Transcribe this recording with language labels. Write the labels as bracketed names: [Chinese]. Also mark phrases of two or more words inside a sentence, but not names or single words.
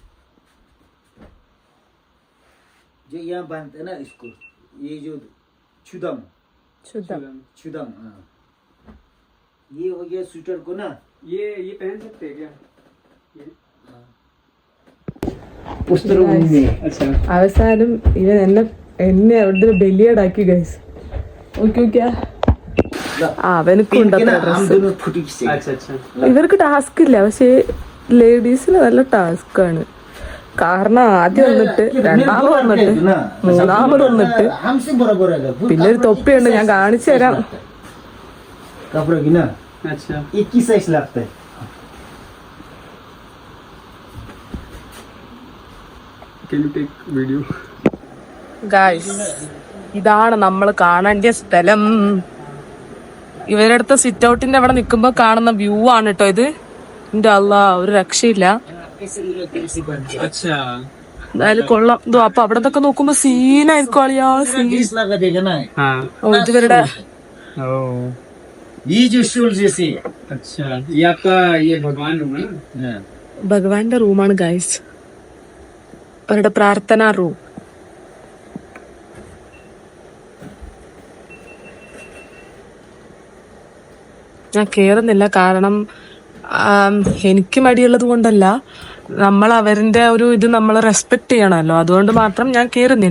[Hindi] जो यहाँ बांधते हैं ना इसको, ये जो छुदम, [Malayalam] ശുദ്ധം. [Hindi] छुदम, हाँ, ये हो गया स्वेटर को ना, ये पहन सकते हैं क्या? ये? उस तरह में। अच्छा [Malayalam] അവസാനം ഇവൻ എന്നെ അവിടെ ബലിയാടാക്കി ഗൈസ്. ഓക്കെ ഓക്കെ അവനക്കും ഉണ്ട് അത്ര हम ഡ്രസ്സ്. [Hindi] दोनों फुटी से अच्छा अच्छा [Malayalam] ഇവർക്ക് ടാസ്ക് ഇല്ല, പക്ഷേ ലേഡീസിന് നല്ല ടാസ്ക് ആണ്. കാരണം ആദ്യം വന്നിട്ട്, രണ്ടാമത് വന്നിട്ട്, മൂന്നാമത് വന്നിട്ട്, [Hindi] हमसे बराबर है [Malayalam] പിന്നെ ഒരു തൊപ്പിയുണ്ട് ഞാൻ കാണിച്ചു തരാം. [Hindi] कपड़ा की ना अच्छा 21 साइज लगता है। [English] can you take video? [Malayalam] ഗായ്സ് ഇതാണ് നമ്മൾ കാണേണ്ട സ്ഥലം. ഇവരുടെ അടുത്ത സിറ്റ് ഔട്ടിന്റെ അവിടെ നിൽക്കുമ്പോ കാണുന്ന വ്യൂ ആണ് കേട്ടോ ഇത്. എന്റെ അല്ലാ, ഒരു രക്ഷയില്ല. [Hindi] अच्छा [Malayalam] എന്തായാലും കൊള്ളാം. ഇതോ അപ്പൊ അവിടെ നിന്നൊക്കെ നോക്കുമ്പോ സീനായിരിക്കും അളിയാ, സീൻ. [Hindi] इस लगा देगा ना, हाँ [Malayalam] ഓ ഇത് ഇവരുടെ ओह [Hindi] ये जो शूल जैसे अच्छा ये आपका ये भगवान रूम है ना? [Malayalam] ഭഗവാന്റെ റൂമാണ് ഗായ്സ്, അവരുടെ പ്രാർത്ഥനാ റൂം. ഞാൻ കേറുന്നില്ല, കാരണം എനിക്ക് മടിയുള്ളത് കൊണ്ടല്ല, നമ്മൾ അവരുടെ ഒരു ഇത് നമ്മൾ റെസ്പെക്ട് ചെയ്യണമല്ലോ, അതുകൊണ്ട് മാത്രം ഞാൻ കയറുന്നില്ല.